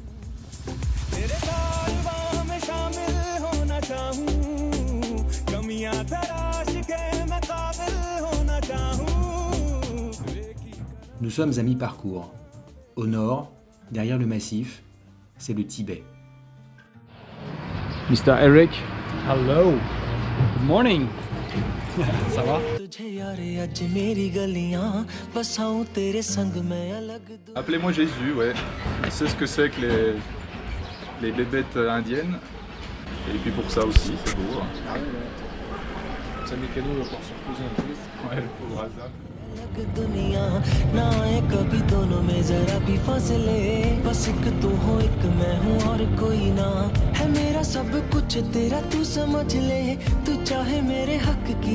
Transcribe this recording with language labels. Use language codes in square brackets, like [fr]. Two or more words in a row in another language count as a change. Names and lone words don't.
[fr] Nous sommes à mi-parcours. Au nord, derrière le massif, c'est le Tibet. Mr. Eric. [en] Hello. Good morning. [fr] Ça va? Appelez-moi Jésus, ouais. Il sait ce que c'est que les bébêtes indiennes. Et puis pour ça aussi, c'est beau. sa mécano va pouvoir se reposer un peu. Ouais, le pauvre Hazard. [hi] दुनिया ना आए कभी दोनों में जरा भी फासले बस एक तू हो एक मैं हूँ और कोई ना है मेरा सब कुछ तेरा तू समझ ले तू चाहे मेरे हक की